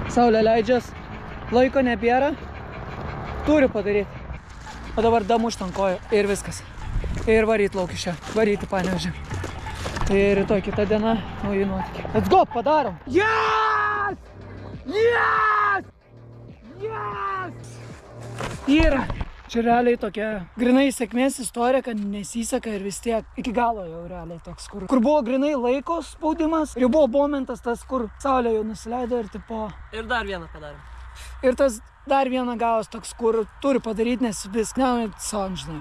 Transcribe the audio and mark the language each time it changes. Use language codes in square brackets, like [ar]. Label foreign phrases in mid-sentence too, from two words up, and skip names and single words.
[lt] Saulė leidžias, laiko nebėra, turiu padaryti. O dabar damušt ant kojų ir viskas. Ir varyt lauk iš čia, varyt į Panevėžį. Ir rytoj kita diena, nauji nuotykiai. [en] Let's go, padarom! Yes! Yes! Yes! [lt] Yra! Čia realiai tokia grinai sėkmės istorija, kad nesiseka ir vis tiek iki galo jau realiai toks, kur buvo grinai laiko spaudimas ir buvo momentas tas, kur saulė jau nusileido ir tipo... Ir dar vieną padarėm. Ir tas dar vieną gavos toks, kur turi padaryti, nes vis neunat savo, žinai.